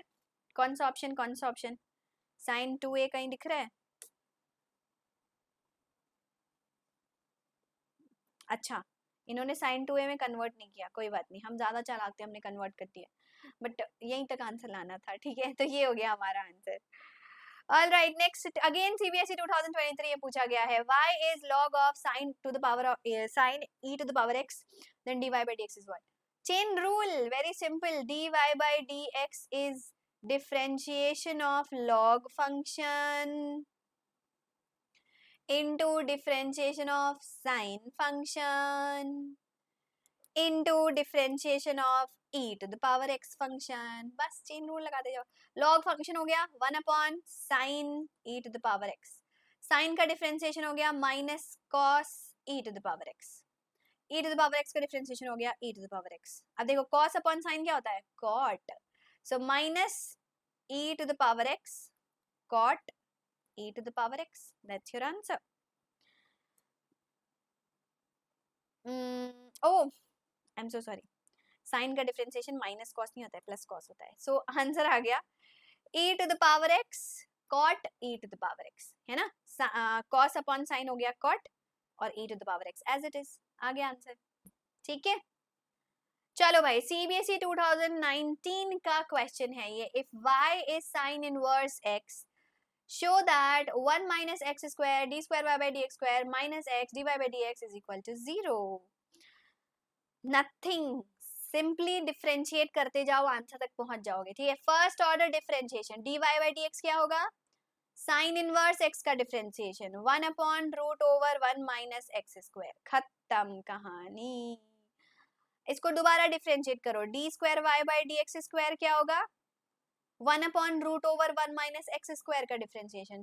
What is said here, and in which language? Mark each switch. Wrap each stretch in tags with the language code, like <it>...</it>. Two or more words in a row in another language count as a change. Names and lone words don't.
<hi>कौन सा ऑप्शन? साइन 2a कहीं दिख रहा है? अच्छा इन्होंने साइन 2a में कन्वर्ट नहीं किया. कोई बात नहीं, हम ज्यादा चालाक थे, हमने कन्वर्ट कर दिया. बट यहीं तक आंसर लाना था. ठीक है. तो ये हो गया हमारा आंसर.</hi> <en>All right, next again CBSE 2023 ये पूछा गया है. y is log of sin to the power of sin e to the power x then dy by dx is what? Chain rule, very simple. dy by dx is differentiation of log function into differentiation of sine function into differentiation of e to the power x function.</en> <hi>बस</hi> <en>chain rule</en> <hi>लगाते जाओ.</hi> <en>log function</en> <hi>हो गया 1</hi> <en>upon sine e to the power x.</en> <hi>साइन का डिफरेंशिएशन हो गया</hi> <en>minus cos e to the power x. e to the power x</en> <hi>का डिफरेंशिएशन हो गया</hi> <en>e to the power x.</en> <hi>अब देखो</hi> <en>cos upon sine</en> <hi>क्या होता है?</hi> <en>कॉट. so minus e to the power x कॉट e to the power x. That's your answer. Oh, I'm so sorry.</en> <hi>साइन का डिफरेंशिएशन</hi> <en>minus cos</en> <hi>नहीं होता है,</hi> <en>plus cos</en> <hi>होता है.</hi> <en>so answer</en> <hi>आ गया</hi> <en>e to the power x cot e to the power x,</en> <hi>है ना.</hi> <en>cos upon sine</en> <hi>हो गया cot और</hi> <en>e to the power x as it is.</en> <hi>आ गया आंसर. ठीक है, चलो भाई सीबीएसई 2019 का क्वेश्चन है ये.</hi> <en>इफ y is sin inverse x, show that 1 minus x square d square y by dx square minus x dy by dx is equal to 0.</en> <hi>नथिंग, सिंपली डिफरेंशिएट करते जाओ, आंसर तक पहुंच जाओगे. ठीक है,</hi> <en>first order differentiation dy by dx</en> <hi>क्या होगा,</hi> <en>sine inverse x</en> <hi>का डिफरेंशिएशन</hi> <en>1 upon root over 1 minus x square.</en> <hi>खत्म कहानी. इसको दोबारा डिफरेंशिएट करो,</hi> <en>d square y by d x square</en> <hi>क्या होगा,</hi> <en>1 upon root over 1 minus x square</en> <hi>का डिफरेंशिएशन.</hi>